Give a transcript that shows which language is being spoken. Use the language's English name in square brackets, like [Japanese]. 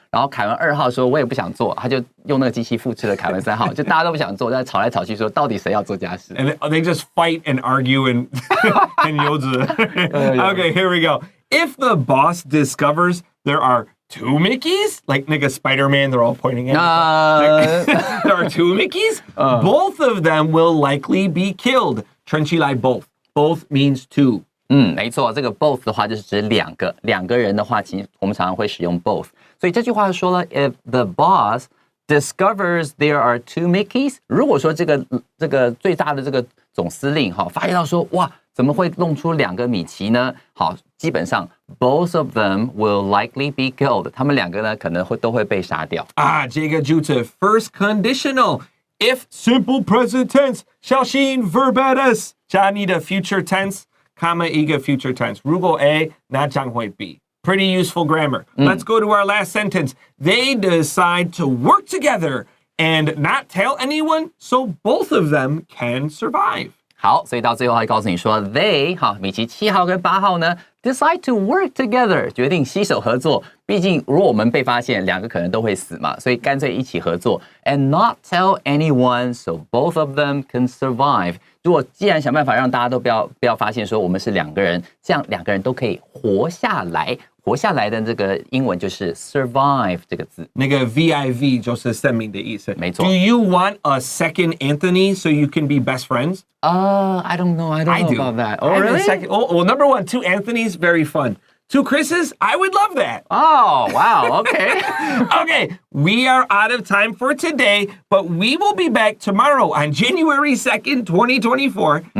[Chinese] 然后凯文2号说我也不想做，他就用那个机器复制了凯文3号，就大家都不想做，在吵来吵去说到底谁要做家事。 [English] And they just fight and argue and [Chinese] 幼稚。 [English] Okay, here we go. If the boss discovers there are 2 Mickeys, like nigga Spider-Man, they're all pointing at there are 2 Mickeys, both of them will likely be killed. [Chinese] 圈起来 [English] both. Both means 2. [Chinese] 没错，这个 both 的话就是指两个人的话，其实我们常常会使用 both。所以这句话说了 ， [English] if the boss discovers there are 2 Mickeys， [Chinese] 如果说这个最大的这个总司令发现到说哇，怎么会弄出2个米奇呢？好，基本上 [English] both of them will likely be killed， [Chinese] 他们2个呢可能都会被杀掉。这个就是 [English] first conditional。 If simple present tense， [Chinese] 小心 [English] verbatus， [Chinese] 加你的 [English] future tense。comma [Chinese] 一个 [English] future tense. [Chinese] 如果 [English] A, [Chinese] 那将会 [English] B. Pretty useful grammar. Let's go to our last sentence. They decide to work together and not tell anyone, so both of them can survive. [Chinese] 好，所以到最后还告诉你说 they 米奇7号跟8号呢 [English] decide to work together [Chinese] 决定携手合作。毕竟如果我们被发现2个可能都会死嘛，所以干脆一起合作 [English] and not tell anyone so both of them can survive。 [Chinese] 如果既然想办法让大家都不要发现说我们是2个人，这样2个人都可以活下来。活下来的这个英文就是 survive 这个字。那个 VIV 就是生命的意思。没错。 [English] Do you want a second Anthony so you can be best friends? I don't know. I don't know about that. Oh, really? Well, number 1, 2 Anthonys, very fun. 2 Chris's, I would love that. Oh, wow. Okay. Okay, we are out of time for today, but we will be back tomorrow on January 2nd, 2024.